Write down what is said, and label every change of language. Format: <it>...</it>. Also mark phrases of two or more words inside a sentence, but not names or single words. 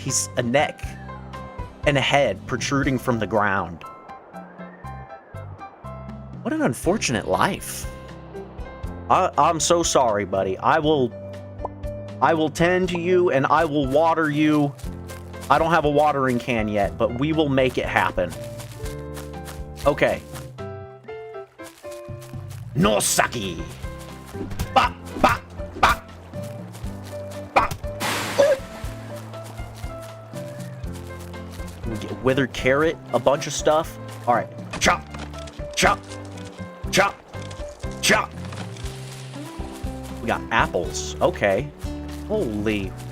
<en>He's a neck and a head protruding from the ground. What an unfortunate life. I'm so sorry, buddy. I will tend to you and I will water you I don't have a watering can yet, but we will make it happen. Okay. Nosaki. Ba, ba, ba. Ba. Ooh. We get withered carrot, a bunch of stuff. All right. Chop. Chop. Chop. Chop. We got apples. Okay. Holy.</en>